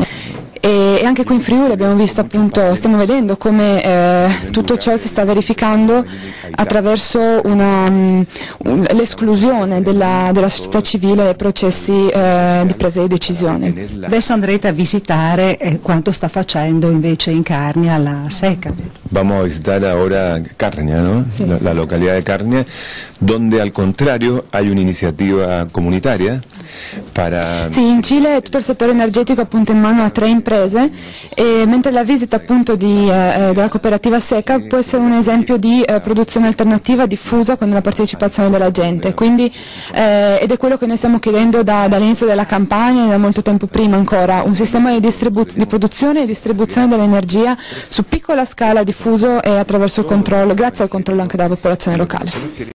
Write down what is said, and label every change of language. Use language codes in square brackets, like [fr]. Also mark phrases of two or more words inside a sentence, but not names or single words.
[it] E anche qui in Friuli abbiamo visto appunto, stiamo vedendo come tutto ciò si sta verificando attraverso l'esclusione della società civile dai processi di presa di decisione. Adesso andrete a visitare quanto sta facendo invece in Carnia la SECA. [es] Vamos a visitar ahora Carnia, ¿no? Sí. La localidad de Carnia, donde al contrario hay una [it] iniziativa comunitaria [es] para... [it] Sì, in Cile tutto il settore energetico è appunto in mano a 3 imprese, e mentre la visita appunto della cooperativa SECA può essere un esempio di produzione alternativa diffusa con la partecipazione della gente. Quindi, ed è quello che noi stiamo chiedendo dall'inizio della campagna e da molto tempo prima ancora, un sistema di produzione e distribuzione dell'energia su piccola scala diffuso e attraverso il controllo, grazie al controllo anche della popolazione locale.